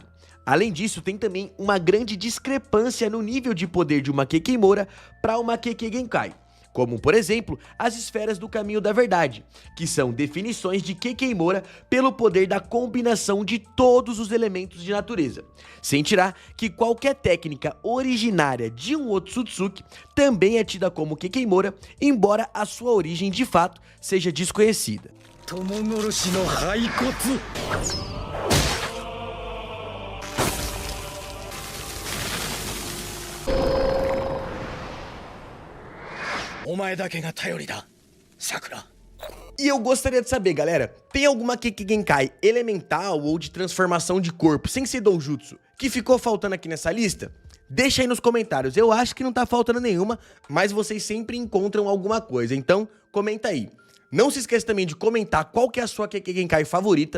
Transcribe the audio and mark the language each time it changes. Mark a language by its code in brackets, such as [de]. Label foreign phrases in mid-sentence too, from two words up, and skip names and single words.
[pt] Além disso, tem também uma grande discrepância no nível de poder de uma Kekemoura para uma Kekkei Genkai, como, por exemplo, as esferas do caminho da verdade, que são definições de Kekemoura pelo poder da combinação de todos os elementos de natureza, sem tirar que qualquer técnica originária de um Otsutsuki também é tida como Kekemoura, embora a sua origem de fato seja desconhecida. [ja] 共殺しの灰骨! お前だけが頼りだ、Sakura. [pt] E eu gostaria de saber, galera, tem alguma Kekkei Genkai elemental ou de transformação de corpo, sem ser doujutsu, que ficou faltando aqui nessa lista? Deixa aí nos comentários, eu acho que não tá faltando nenhuma, mas vocês sempre encontram alguma coisa, então comenta aí. Não se esqueça também de comentar qual que é a sua Kekkei Genkai favorita.